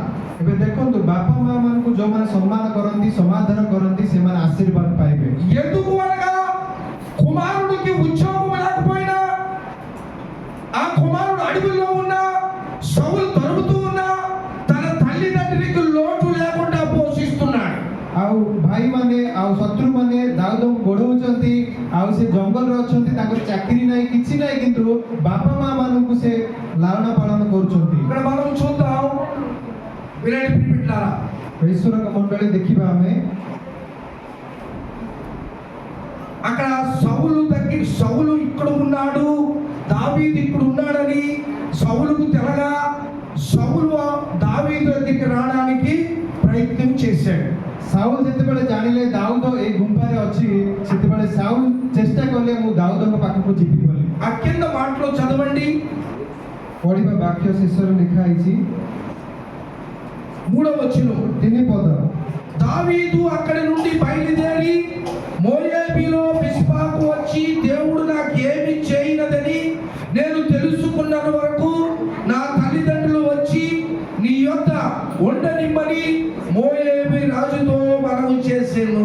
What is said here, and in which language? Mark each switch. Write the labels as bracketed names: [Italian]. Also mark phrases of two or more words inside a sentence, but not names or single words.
[Odia] ଏବେ ଦେଖନ୍ତୁ, ବାପା ମା ମାନଙ୍କୁ ଯୋଉମାନେ ସମ୍ମାନ କରନ୍ତି, ସମାଧାନ କରନ୍ତି, ସେମାନେ ଆଶୀର୍ବାଦ ପାଇବେ। [Telugu] ఎందుకు అనగా కుమారుడికి ఉద్యోగం లేకపోయినా, ఆ కుమారుడు అడవిలో ఉన్నా, సౌలు తరుముతూ ఉన్నా, తన తల్లిదండ్రులకు లోటు లేకుండా పోషిస్తున్నాడు। [Odia] ଆଉ ଭାଇମାନେ ଆଉ ଶତ୍ରୁମାନେ ଦାଉଦଙ୍କୁ ଗୋଡଉଛନ୍ତି, ଆଉ ସେ ଜଙ୍ଗଲରେ ଅଛନ୍ତି, ତାଙ୍କର ଚାକିରି ନାହିଁ, କିଛି ନାହିଁ, କିନ୍ତୁ ବାପା ମା ମାନଙ୍କୁ ସେ ଲାଳନ ପାଳନ କରୁଛନ୍ତି। [Telugu] ఇక్కడ మనం చూద్దాం, వినండి ప్రియ బిడ్డలారా, [Odia] ଈଶ୍ୱରଙ୍କ ମଣ୍ଡଳୀ ଦେଖିବା ଆମେ, [Telugu] అక్కడ సౌలు ఇక్కడ ఉన్నాడు, దావీదు ఇక్కడ ఉన్నాడని సౌలుకు తెలగా సౌలు దావీదు దగ్గరికి రావడానికి ప్రయత్నం చేశాడు। [Odia] ସାଉଲ ଯେତେବେଳେ ଜାଣିଲେ ଦାଉଦ ଏଇ ଗୁମ୍ଫାରେ ଅଛି, ସେତେବେଳେ ସାଉଲ ଚେଷ୍ଟା କଲେ ମୁଁ ଦାଉଦଙ୍କ ପାଖକୁ ଯିବି ବୋଲି। [Telugu] ఆ కింద మాటలో చదవండి, [Odia] ପଢିବା ବାକ୍ୟ ଶେଷରେ ଲେଖା ହେଇଛି, [Telugu] 3వ వచనం, [Odia] 3 ପଦ। [Telugu] దావీదు అక్కడి నుండి బయలుదేరి మోయాబీలో మిస్పాకు వచ్చి, దేవుడు నాకు ఏమి చేయనదని నేను తెలుసుకున్నంత వరకు నా తల్లిదండ్రులు వచ్చి నీ యొద్ద ఉండనిమ్మని మోయాబీ రాజుతో మనవి చేసెను.